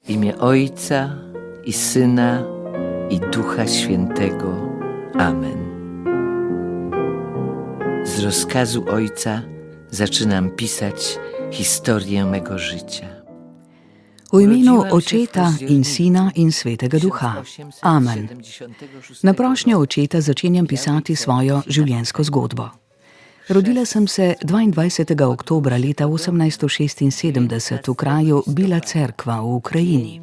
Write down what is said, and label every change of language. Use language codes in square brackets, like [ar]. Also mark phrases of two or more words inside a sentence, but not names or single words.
[pl] imię Ojca i Syna i Ducha Świętego. Amen. Z rozkazu Ojca zaczynam pisać historię mego życia. [sl] V imenu Očeta in Sina in Svetega Duha. Amen. Na prošnjo Očeta začenjam pisati svojo življenjsko zgodbo. Rodila sem se 22. oktobra leta 1876 v kraju Bila Cerkva v Ukrajini.